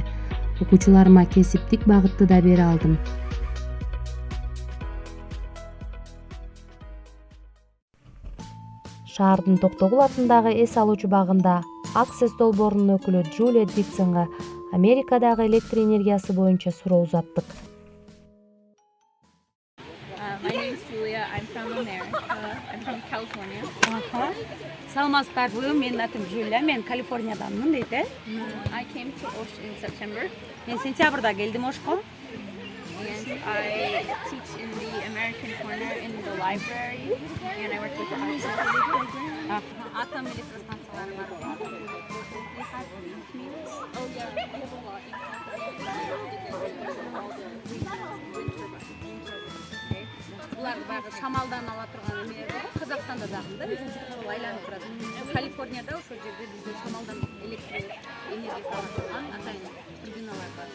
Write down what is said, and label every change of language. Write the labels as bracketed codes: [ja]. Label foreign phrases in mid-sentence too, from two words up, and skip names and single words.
[ky] Окуучуларыма кесиптик багытты да бере алдым. Шаардын Токтогул атындагы эс алуучу багында Access долбоорунун өкүлү Джулия Диксонго Америкадагы электр энергиясы боюнча суроо узаттык. [en] My name is Julia. I'm from America. I'm from California. [ky] Саламатсыздарбы, менин атым Жуля, мен Калифорниядамын дейт. [en] I came to Osh in September, [ky] Мен сентябрда келдим Ошко. [en] and I teach in the American Corner in the library, and I work with the Access program. [ky] Атом электростанциялары бар. [en] We have windmills. Oh yeah, we have a lot. [ky] Булар баягы шамалдан ала турган эмелер бар. Казакстанда дагы да өзүнчө айланып турат. Калифорнияда ошол жерде бизде шамалдан электр энергиясы ала турган атайын турбиналар бар.